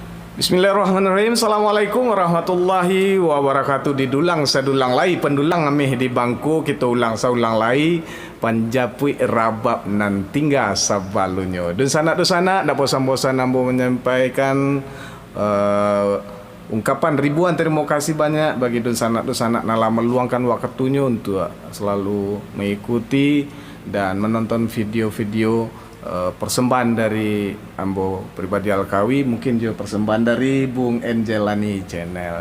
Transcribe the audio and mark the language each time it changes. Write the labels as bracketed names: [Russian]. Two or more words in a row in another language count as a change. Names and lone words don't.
[Arabic] بسم الله الرحمن الرحيم. السلام عليكم ورحمة الله وبركاته. [Minangkabau] Di dulang sadulang lai pendulang amih di bangku kita ulang saulang lai panjapui rabab nan tinggal sabalunyo. [Indonesian] Dan sanak dak bosan-bosan ambo menyampaikan ungkapan ribuan terima kasih banyak bagi dun sanak nala meluangkan waktunya untuk selalu mengikuti dan menonton video-video persembahan dari ambo pribadi Alkawi, mungkin juga persembahan dari Bung Angelani channel.